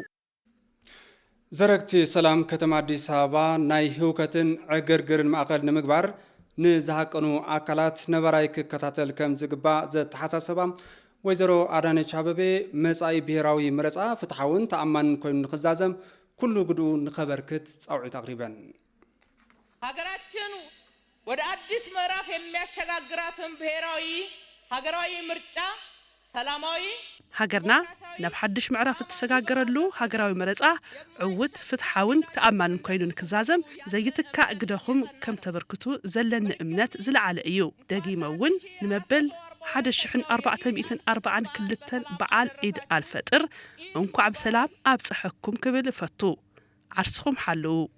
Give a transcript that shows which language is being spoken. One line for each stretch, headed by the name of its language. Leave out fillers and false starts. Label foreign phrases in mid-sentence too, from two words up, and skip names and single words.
Tigrinya: ዘረግቲ ሰላም ከተማ አዲስ አበባ ናይ ህውከትን ዕግርግርን ማእከል ንምግባር ንዝሃቀኑ ኣካላት ነባራይ ክከታተል ከም ዝግባእ ዘተሓሳሰባ ወይዘሮ አዳነች አበቤ መጻኢ ብሔራዊ መረፃ ፍትሓውን ተኣማንን ኮይኑ ንኽዛዘም ኩሉ ግድኡ ንኸበርክት ጻውዒት አቅሪበን
Amharic: ሀገራችን ወደ አዲስ ምዕራፍ የሚያሸጋግራትን ብሔራዊ ሀገራዊ ምርጫ ሰላማዊ
Tigrinya: ሃገርና ናብ ሓድሽ ምዕራፍ እትሰጋገረሉ ሃገራዊ መረፃ ዕውት ፍትሓውን ተኣማንን ኮይኑ ንክዛዘም ዘይትካእ ግደኹም ከም ተበርክቱ ዘለኒ እምነት ዝለዓለ እዩ ደጊመ እውን ንመበል 1442 በዓል ዒድ አልፈጥር እንኳዕ ብሰላም ኣብጽሐኩም ክብል ፈቱ ዓርስኹም ሓልው